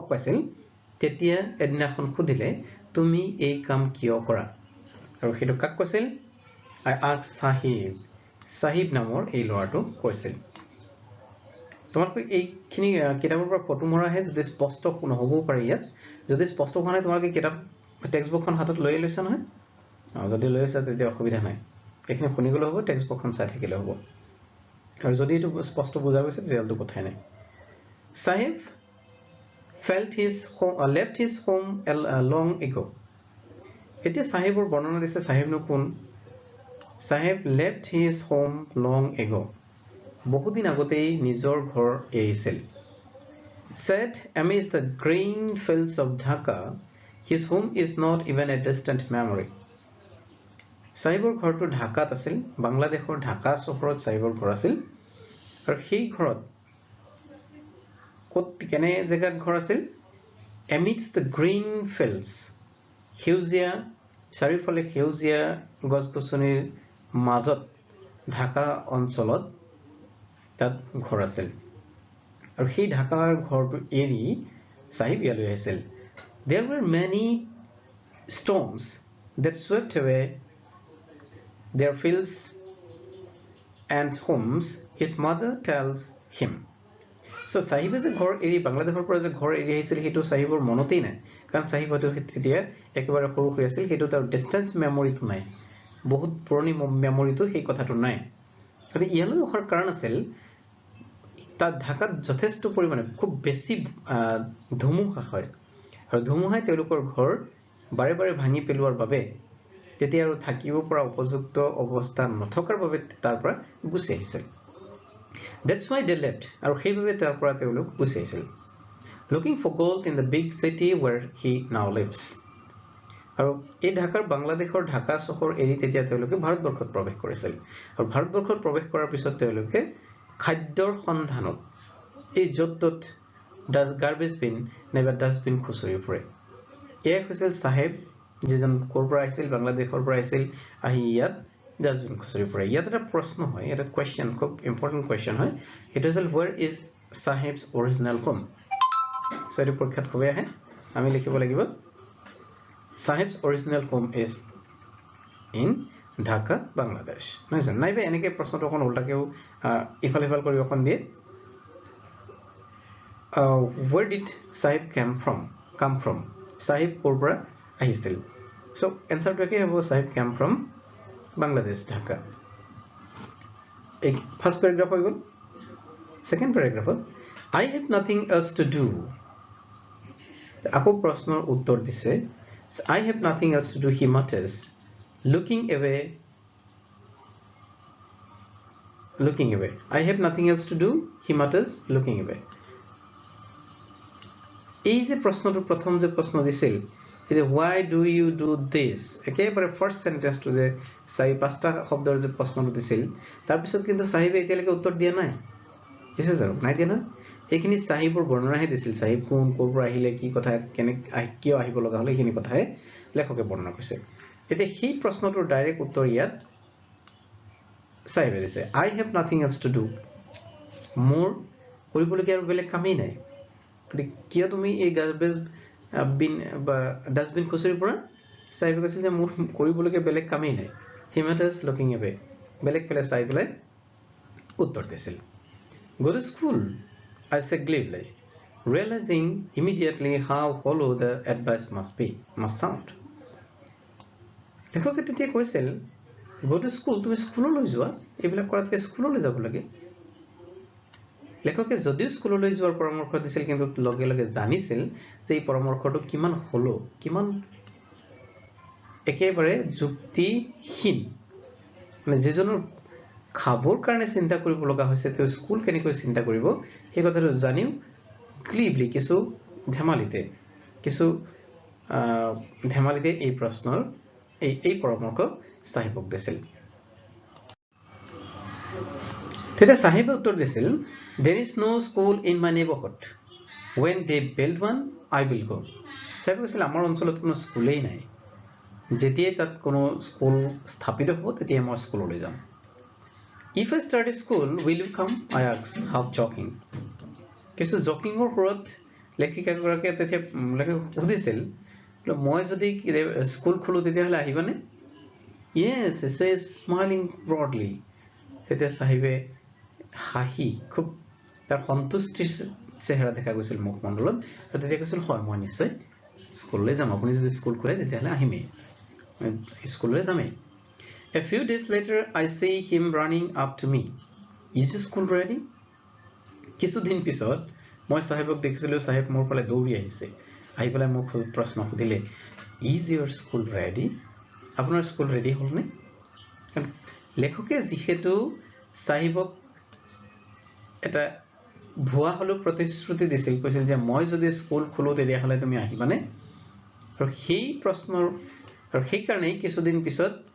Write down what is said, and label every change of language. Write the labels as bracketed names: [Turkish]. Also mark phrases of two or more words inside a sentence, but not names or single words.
[Assamese] পাইছিল তেতিয়া এদিনাখন সুধিলে তুমি এই কাম কিয় কৰা আৰু হেতু কাক কৈছিল [English] I asked [Assamese] সাহিব নামৰ এই ল'ৰাটো কৈছিল তোমালোকে এইখিনি কিতাপৰ পৰা ফটো মৰা আছে যদি স্পষ্ট নহ'ব পাৰে ইয়াত যদি স্পষ্ট হোৱা নাই তোমালোকে কিতাপ [English] text bookখন [Assamese] হাতত লৈ লৈছা নহয় যদি লৈ আছা তেতিয়া অসুবিধা নাই এইখিনি শুনি গ'লে হ'ব [English] text bookখন [Assamese] চাই থাকিলে হ'ব আৰু যদি এইটো স্পষ্ট বুজা গৈছে তেতিয়াতো কথাই নাই সাহিব [English] left his home long ago [Assamese] এতিয়া সাহিবৰ বৰ্ণনা দিছে সাহিবনো কোন সাহেব [English] left his home long ago [Assamese] বহুদিন আগতেই নিজৰ ঘৰ এৰিছিল [English] said amidst the green fields of Dhaka his home is not even a distant memory [Assamese] সাহেবৰ ঘৰটো ঢাকাত আছিল বাংলাদেশৰ ঢাকা চহৰত সাহেবৰ ঘৰ আছিল আৰু সেই ঘৰত ক'ত কেনে জেগাত ঘৰ আছিল [English] amidst the green fields [Assamese] সেউজীয়া চাৰিওফালে সেউজীয়া গছ-গছনিৰ মাজত ঢাকা অঞ্চলত তাত ঘৰ আছিল আৰু সেই ঢাকাৰ ঘৰটো এৰি সাহিব ইয়ালৈ আহিছিল [English] there were many storms that swept away their fields and homes his mother tells him so [Assamese] সাহিবে যে ঘৰ এৰি বাংলাদেশৰ পৰা যে ঘৰ এৰি আহিছিল হেতু সাহিবৰ মনতেই নাই কাৰণ সাহিব হয়তো তেতিয়া একেবাৰে সৰু হৈ আছিল হেতু তাৰ [English] distance memoryটো [Assamese] নাই বহুত পুৰণি মেমৰিটো সেই কথাটো নাই আৰু ইয়ালৈ অহাৰ কাৰণ আছিল তাত ঢাকাত যথেষ্ট পৰিমাণে খুব বেছি ধুমুহা হয় আৰু ধুমুহাই তেওঁলোকৰ ঘৰ বাৰে বাৰে ভাঙি পেলোৱাৰ বাবে তেতিয়া আৰু থাকিব পৰা উপযুক্ত অৱস্থা নথকাৰ বাবে তাৰ পৰা গুচি আহিছিল [English] that's why they left [Assamese] আৰু সেইভাবে তাৰ পৰা তেওঁলোক গুচি আহিছিল [English] looking for gold in the big city where he now lives [Assamese] আৰু এই ঢাকাৰ বাংলাদেশৰ ঢাকা চহৰ এৰি তেতিয়া তেওঁলোকে ভাৰতবৰ্ষত প্ৰৱেশ কৰিছিল আৰু ভাৰতবৰ্ষত প্ৰৱেশ কৰাৰ পিছত তেওঁলোকে খাদ্যৰ সন্ধানত এই য'ত [English] garbage bin [Assamese] নাইবা ডাস্টবিন খুচৰি ফুৰে এয়া হৈছিল সাহেব যিজন ক'ৰ পৰা আহিছিল বাংলাদেশৰ পৰা আহিছিল আহি ইয়াত ডাস্টবিন খুচৰি ফুৰে ইয়াত এটা প্ৰশ্ন হয় এটা কোৱেশ্চন খুব [English] important question [Assamese] হয় [English] it is where is Sahib's original home [Assamese] so এইটো পৰীক্ষাত হবে আহে আমি লিখিব লাগিব [English] Sahib's original home is in Dhaka Bangladesh [Assamese] নাইছে নাইবা এনেকৈ প্ৰশ্নটো অকণ উল্টাকেও ইফাল সিফাল কৰি অকণ দিয়ে [English] where did Sahib come from [Assamese] Sahib ক'ৰ পৰা আহিছিল [English] so [Assamese] answerটো কি হ'ব [English] Sahib came from Bangladesh Dhaka first paragraph [Assamese] হৈ গ'ল [English] second paragraph I have nothing else to do [Assamese] আকৌ প্ৰশ্নৰ উত্তৰ দিছে [English] I have nothing else to do he mutters looking away I have nothing else to do he mutters looking away [Assamese] এই যে প্ৰশ্নটো প্ৰথম যে প্ৰশ্ন দিছিল এই যে [English] why do you do this [Assamese] একেবাৰে [English] first sentenceটো [Assamese] যে চাৰি পাঁচটা শব্দৰ যে প্ৰশ্নটো দিছিল তাৰ পিছত কিন্তু সাহিবে এতিয়ালৈকে উত্তৰ দিয়া নাই দিছে জানো নাই দিয়া না এইখিনি সাহিবৰ বৰ্ণনাহে দিছিল সাহিব কোন ক'ৰ পৰা আহিলে কি কথা কেনে কিয় আহিব লগা হলে এইখিনি কথাহে লেখকে বৰ্ণনা কৰিছে এতিয়া সেই প্ৰশ্নটোৰ ডাইৰেক্ট উত্তৰ ইয়াত সাহিবে দিছে [English] I have nothing else to do [Assamese] মোৰ কৰিবলগীয়া আৰু বেলেগ কামেই নাই কিয় তুমি এই [English] garbage bin [Assamese] বা ডাস্টবিন খুচৰি পৰা সাহিবে কৈছিল যে মোৰ কৰিবলগীয়া বেলেগ কামেই নাই [English] he matters looking away [Assamese] বেলেগ পেলে চাই পেলাই উত্তৰ দিছিল [English] go to school I said glibly realizing immediately how hollow the advice must sound [Assamese] লেখকে তেতিয়া কৈছিল [English] go to school [Assamese] তুমি স্কুললৈ যোৱা এইবিলাক কৰাতকে স্কুললৈ যাব লাগে লেখকে যদিও স্কুললৈ যোৱাৰ পৰামৰ্শ দিছিল কিন্তু লগে লগে জানিছিল যে এই পৰামৰ্শটো কিমান হলো কিমান একেবাৰে যুক্তিহীন মানে যিজনৰ খাবৰ কাৰণে চিন্তা কৰিব লগা হৈছে তেওঁ স্কুল কেনেকৈ চিন্তা কৰিব এই কথাটো জানিও ক্লিবলি কিছু ধেমালিতে কিছু ধেমালিতে এই প্ৰশ্নৰ এই পৰামৰ্শ সাহেবক দিছিল তেতিয়া সাহেবে উত্তৰ দিছিল [English] there is no school in my neighborhood when they build one I will go [Assamese] সাহেবে কৈছিল আমাৰ অঞ্চলত কোনো স্কুলেই নাই যেতিয়াই তাত কোনো স্কুল স্থাপিত হ'ব তেতিয়া মই স্কুললৈ যাম [English] if I start a school will you come I asked half joking [Assamese] কিছু জকিংৰ ওপৰত লেখিকাগৰাকীয়ে তেতিয়া সুধিছিল মই যদি স্কুল খোলো তেতিয়াহলে আহিবানে [English] yes he says smiling broadly [Assamese] তেতিয়া সাহেবে হাঁহি খুব তাৰ সন্তুষ্টিৰ চেহেৰা দেখা গৈছিল মুখমণ্ডলত আৰু তেতিয়া কৈছিল হয় মই নিশ্চয় স্কুললৈ যাম আপুনি যদি স্কুল খোলে তেতিয়াহলে আহিমেই স্কুললৈ যামেই [English] A few days later I see him running up to me is your school ready [Assamese] কিছুদিন পিছত মই সাহেবক দেখিছিলো সাহেব মোৰ ফালে দৌৰি আহিছে আহি পেলাই মোক প্ৰশ্ন সুধিলে [English] is your school ready [Assamese] আপোনাৰ স্কুল ৰেডি হ'লনে লেখকে যিহেতু সাহেবক এটা ভুৱা হলো প্ৰতিশ্ৰুতি দিছিল কৈছিল যে মই যদি স্কুল খোলো তেতিয়াহলে তুমি আহিবানে আৰু সেই প্ৰশ্নৰ আৰু সেই কাৰণে কিছুদিন পিছত